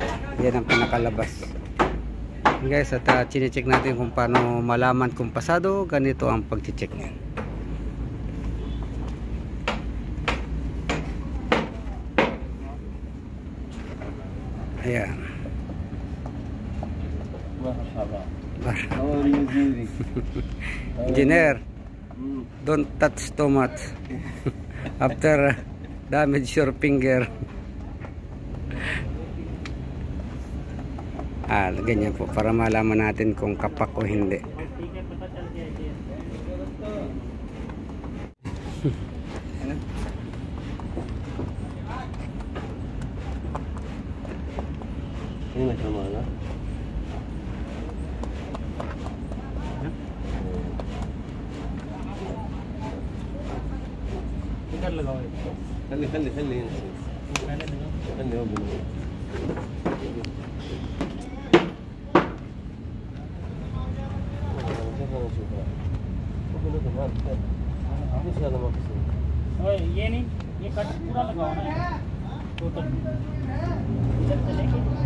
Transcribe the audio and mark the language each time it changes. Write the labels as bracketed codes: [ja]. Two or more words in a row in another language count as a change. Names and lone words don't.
[tl] Yan ang pinakalabas guys. At chine-check natin kung paano malaman kung pasado. Ganito ang pag-check niyan. Ayan. [en] Marhaba. How are you doing? Engineer, don't touch too much after damage your finger. [tl] Ganyan po para malaman natin kung kapak o hindi. [ms] Ini sama lah. [hi] इधर लगाओ [ar] خلي خلي [hi] पहले लगाओ [ar] خلي هو بنو. [hi] ओए ये नहीं, ये कट पूरा लगाओ ना टोटल इधर से लेके